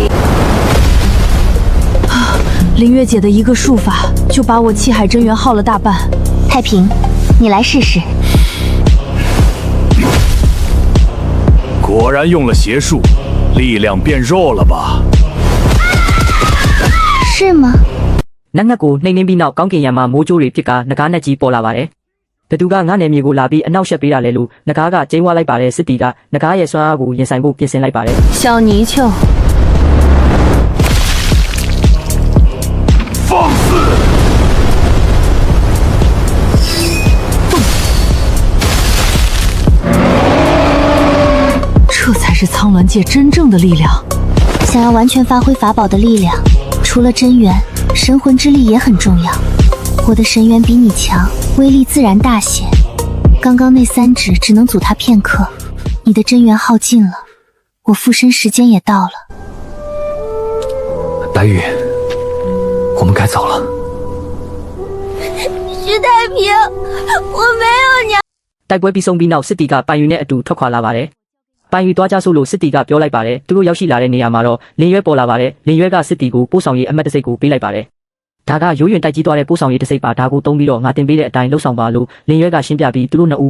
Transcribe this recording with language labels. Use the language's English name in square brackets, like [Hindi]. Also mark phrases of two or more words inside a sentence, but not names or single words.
[Chinese] 凌月姐的一个术法，就把我气海真元耗了大半。太平，你来试试。果然用了邪术，力量变弱了吧？是吗？ [Burmese] နတ်ငက်ကိုနှိမ့်နှင်းပြီးနောက်ကောင်းကင်ယံမှာမိုးကြိုးတွေဖြစ်ကနဂါးနဲ့ကြီးပေါ်လာပါတယ်။ဘသူကငါ့နယ်မြေကိုလာပြီးအနောက်ရှက်ပေးတာလေလို့နဂါးကကျင်းဝါလိုက်ပါတယ်စစ်တီကနဂါးရဲ့စွမ်းအားကိုရင်ဆိုင်ဖို့ပြင်ဆင်လိုက်ပါတယ် [Chinese] “ 小泥鳅。” 放肆！这才是苍鸾界真正的力量。想要完全发挥法宝的力量，除了真元，神魂之力也很重要。我的神元比你强，威力自然大些。刚刚那3指只能阻他片刻，你的真元耗尽了，我附身时间也到了。白羽。我们该走了。徐太平，我没有娘。 [Burmese] တိုက်ပွဲပြီးဆုံးပြီးနောက်စစ်တီကပိုင်ယူနဲ့အတူထွက်ခွာလာပါတယ်။ပိုင်ယူသွားကြဆိုလို့စစ်တီကပြောလိုက်ပါတယ်။သူတို့ရောက်ရှိလာတဲ့နေရာမှာတော့လင်းရွဲပေါ်လာပါတယ်။လင်းရွဲကစစ်တီကိုပို့ဆောင်ရေးအမှတ်တစိတ်ကိုပေးလိုက်ပါတယ်။ဒါကရိုးရွံတိုက်ကြီးသွားတဲ့ပို့ဆောင်ရေးတစိတ်ပါဒါကိုသုံးပြီးတော့ငါတင်ပေးတဲ့အတိုင်းလှုပ်ဆောင်ပါလို့လင်းရွဲကရှင်းပြပြီးသူတို့နှစ်